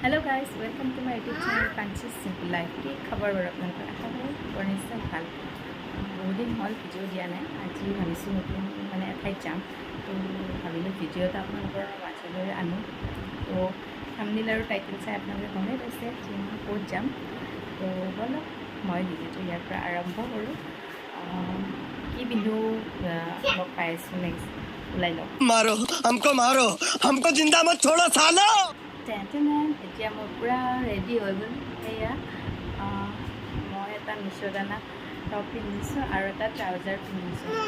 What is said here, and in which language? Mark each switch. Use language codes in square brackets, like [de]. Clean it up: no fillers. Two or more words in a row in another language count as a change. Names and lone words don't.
[en] guys, welcome to my YouTube channel Punches Simple Life. [as] কি খবৰ বাৰু আপোনালোকৰ? আশা কৰোঁ বৰ নিশ্চয় ভাল। বহুত দিন হ'ল ভিডিঅ' দিয়া নাই। আজি ভাবিছোঁ নতুন মানে এঠাইত যাম, তো ভাবিলোঁ ভিডিঅ' এটা আপোনালোকৰ মাজলৈ আনো। তো থাম্বনেইল আৰু টাইটেল চাই আপোনালোকে গমেই পাইছে যে মই ক'ত যাম। তো ব'লক মই ভিডিঅ'টো ইয়াৰ পৰা আৰম্ভ কৰোঁ। কি পিন্ধো লগ পাই আছোঁ নেক্সট ওলাই লওক। [hi] মাৰো हमको जिंदा मत छोड़ो सालो। [as] এতিয়া মই পূৰা ৰেডি হৈ গ'ল। সেয়া মই এটা মিছদানা টপ পিন্ধিছোঁ আৰু এটা ট্ৰাউজাৰ পিন্ধিছোঁ।